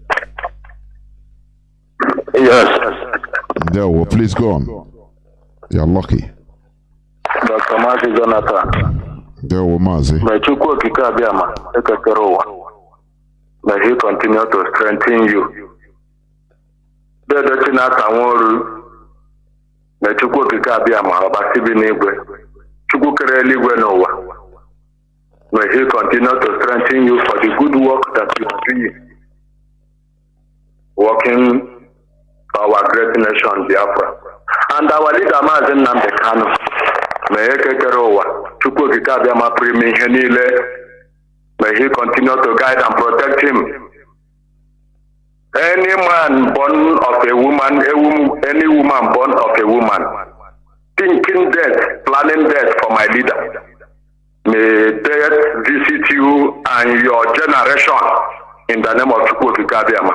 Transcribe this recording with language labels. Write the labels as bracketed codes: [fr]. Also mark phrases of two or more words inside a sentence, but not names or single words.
[en] Yes. There, well, please go on. You're lucky. Dr. Mazi Jonathan. There, well, Mazi. May he continue to strengthen you. [ig] Dede Chinasa Nworu, may Chukwu okike abịama ọbasi bi n'igwe. Chukwu kere eluigwe n'ụwa. [en] May he continue to strengthen you for the good work that you are doing. Working for our great nation, Biafra. And our leader, Mazi Nnamdi Kanu, may he [ig] kekere ụwa. Chukwu okike abịama pụrụ ime ihe niile. [en] May he continue to guide and protect him. Any man born of a woman, any woman born of a woman, thinking death, planning death for my leader. May death visit you and your generation in the name of Chukwukabiama.